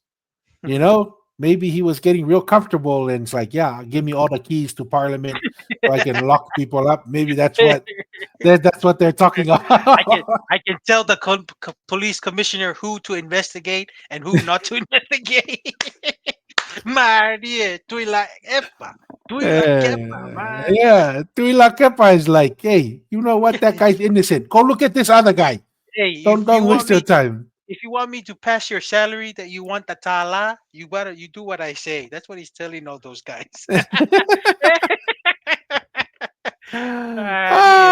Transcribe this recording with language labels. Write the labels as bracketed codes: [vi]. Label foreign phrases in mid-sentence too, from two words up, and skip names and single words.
[en] Maybe he was getting real comfortable and it's like, yeah, give me all the keys to parliament so I can lock people up. Maybe that's what they're talking I can about. I can tell the police commissioner who to investigate and who not to investigate. Maria, tuila epa, tuila kepa, man. Yeah, Tuila Kepa is like, hey, you know what? That guy's innocent. Go look at this other guy. Hey, Don't waste your time. if you want me to pass your salary that you want the tala, you do what I say. That's what he's telling all those guys. Maria,